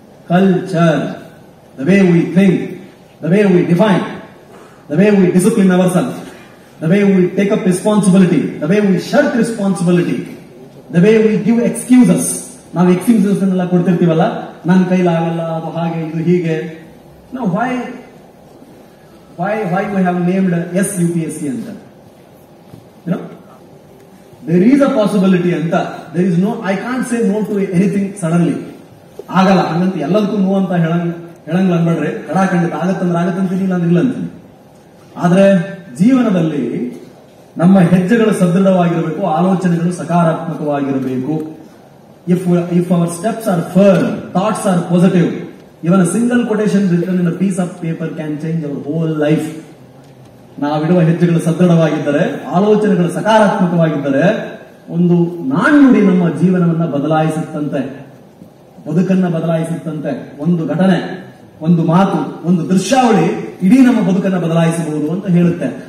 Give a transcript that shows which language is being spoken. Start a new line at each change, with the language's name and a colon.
English: Culture, the way we think, the way we define, the way we discipline our self, the way we take up responsibility, the way we shirk responsibility, the way we give excuses.
Kannada: ನಾವು excuses ಎಲ್ಲ ಕೊಡ್ತಿರ್ತೀವಲ್ಲ, ನನ್ನ ಕೈಲಾಗಲ್ಲ, ಅದು ಹಾಗೆ, ಇದು ಹೀಗೆ.
English: ನಾವು why we have named SUPSC ಅಂತ? There is a possibility ಅಂತ. There is no, I can't say no to anything suddenly.
Kannada: ಆಗಲ್ಲ ಹಂಗಂತ ಎಲ್ಲದಕ್ಕೂ ನೋ ಅಂತ ಹೇಳಂಗ್ ಅನ್ಬೇಡ್ರಿ. ಖಂಡಿತ ಆಗತ್ತಂದ್ರೆ ಆಗತ್ತಂತೀನಿ, ಇಲ್ಲ ಅಂದ್ರೆ ಇಲ್ಲ ಅಂತೀನಿ. ಆದ್ರೆ ಜೀವನದಲ್ಲಿ ನಮ್ಮ ಹೆಜ್ಜೆಗಳು ಸದೃಢವಾಗಿರಬೇಕು, ಆಲೋಚನೆಗಳು ಸಕಾರಾತ್ಮಕವಾಗಿರಬೇಕು.
English: If our steps are firm, thoughts are positive, even a single quotation written in a piece of paper can change our whole life.
Kannada: ನಾವಿಡುವ ಹೆಜ್ಜೆಗಳು ಸದೃಢವಾಗಿದ್ದರೆ, ಆಲೋಚನೆಗಳು ಸಕಾರಾತ್ಮಕವಾಗಿದ್ದರೆ, ಒಂದು ನಾಣ್ಣುಡಿ ನಮ್ಮ ಜೀವನವನ್ನ ಬದಲಾಯಿಸುತ್ತಂತೆ, ಬದುಕನ್ನ ಬದಲಾಯಿಸುತ್ತಂತೆ. ಒಂದು ಘಟನೆ, ಒಂದು ಮಾತು, ಒಂದು ದೃಶ್ಯಾವಳಿ ಇಡೀ ನಮ್ಮ ಬದುಕನ್ನ ಬದಲಾಯಿಸಬಹುದು ಅಂತ ಹೇಳುತ್ತೆ.